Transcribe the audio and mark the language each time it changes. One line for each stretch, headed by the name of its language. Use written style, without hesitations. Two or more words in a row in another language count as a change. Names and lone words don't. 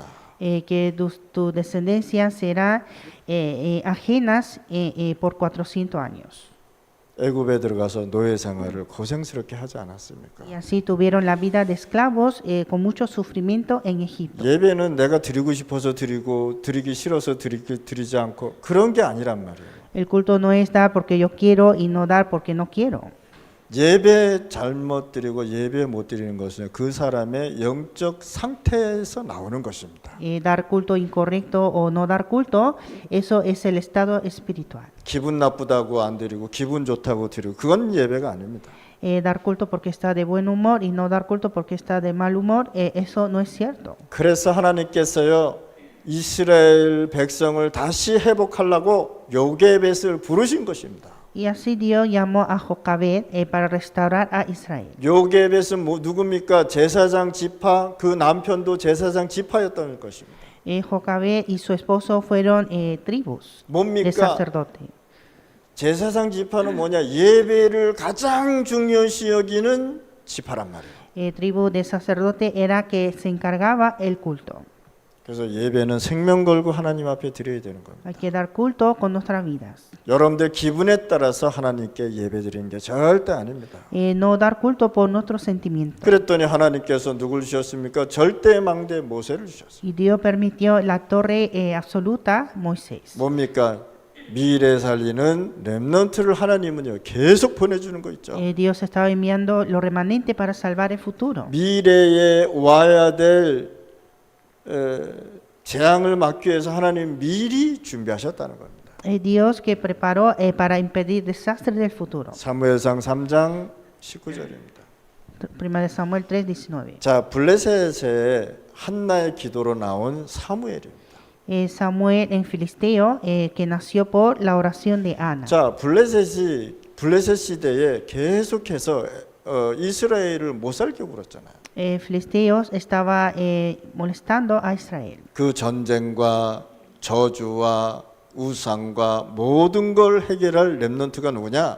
Spanish: que tu descendencia será ajenas por 400 años.
Korean: 애굽에 들어가서 노예 생활을 고생스럽게 하지 않았습니까?
Spanish: Y así tuvieron la vida de esclavos con mucho sufrimiento en Egipto.
Korean: 예배는 내가 드리고 싶어서 드리고 드리기 싫어서 드리지 않고 그런 게 아니란 말이에요.
Spanish: El culto no es dar porque yo quiero y no dar porque no quiero.
Korean: 예배 잘못 드리고 예배 못 드리는 것은 그 사람의 영적 상태에서 나오는 것입니다.
Spanish: Dar culto incorrecto o no dar culto, eso es el estado espiritual.
Korean: 기분 나쁘다고 안 드리고 기분 좋다고 드리고 그건 예배가 아닙니다.
Spanish: Dar culto porque está de buen humor y no dar culto porque está de mal humor, eso no es cierto.
Korean: 그래서 하나님께서요 이스라엘 백성을 다시 회복하려고 요게벳을 부르신 것입니다.
Spanish: Y así Dios llamó a Jocabed para restaurar a Israel.
Korean: 요게벳은 누굽니까? 제사장 지파, 그 남편도 제사장 지파였던 것입니다.
Spanish: Jocabed y su esposo fueron tribus de
Korean: 뭡니까?
Spanish: sacerdote.
Korean: 제사장 지파는 뭐냐? 예배를 가장 중요시 여기는 지파란 말이에요.
Spanish: Tribu de sacerdote era que se encargaba el culto.
Korean: 그래서 예배는 생명 걸고 하나님 앞에 드려야 되는 겁니다.
Spanish: Hay que dar culto con nuestras vidas.
Korean: 여러분들 기분에 따라서 하나님께 예배 드리는 게 절대 아닙니다.
Spanish: No dar culto por nuestros sentimientos.
Korean: 그랬더니 하나님께서 누굴 주셨습니까? 절대 망대 모세를 주셨어요.
Spanish: Y Dios permitió la torre absoluta Moisés.
Korean: 뭡니까? 미래 살리는 렘넌트를 하나님은요 계속 보내주는 거 있죠.
Spanish: Dios estaba enviando lo remanente para salvar el futuro.
Korean: 미래에 와야 될 재앙을 막기 위해서 하나님 미리 준비하셨다는 겁니다.
Spanish: Dios que preparó para impedir desastres del futuro.
Korean: 사무엘상 3장 19절입니다.
Spanish: Primera de Samuel 3:19.
Korean: 자, 블레셋의 한나의 기도로 나온 사무엘입니다.
Spanish: Samuel en Filisteo que nació por la oración de Ana.
Korean: 자, 블레셋 시대에 계속해서 이스라엘을 못 살게 굴었잖아요.
Spanish: Filisteos estaba molestando a Israel.
Korean: 그 전쟁과 저주와 우상과 모든 걸 해결할 렘넌트가 누구냐?